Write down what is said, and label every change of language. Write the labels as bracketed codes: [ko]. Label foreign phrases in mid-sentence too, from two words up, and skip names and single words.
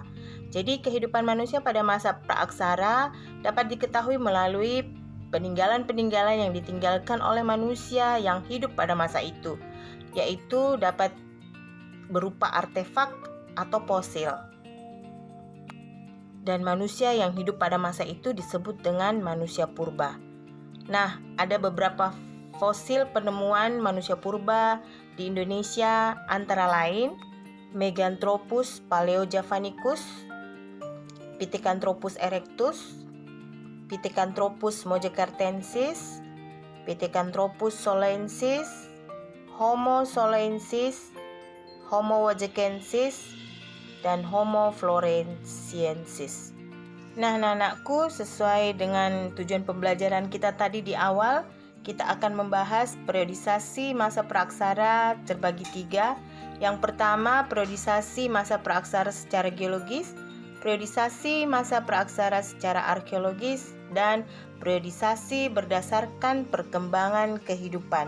[id] Jadi kehidupan manusia pada masa praaksara dapat diketahui melalui peninggalan-peninggalan yang ditinggalkan oleh manusia yang hidup pada masa itu, yaitu dapat berupa artefak atau fosil. Dan manusia yang hidup pada masa itu disebut dengan manusia purba. Nah, ada beberapa fosil penemuan manusia purba di Indonesia, antara lain Meganthropus paleojavanicus, Pithecanthropus erectus, Pithecanthropus mojacartensis, Pithecanthropus solensis, Homo solensis, Homo wajakensis, dan Homo floresiensis. Nah, anak-anakku, sesuai dengan tujuan pembelajaran kita tadi di awal, kita akan membahas periodisasi masa praaksara terbagi 3. Yang pertama, periodisasi masa praaksara secara geologis, periodisasi masa praaksara secara arkeologis, dan periodisasi berdasarkan perkembangan kehidupan.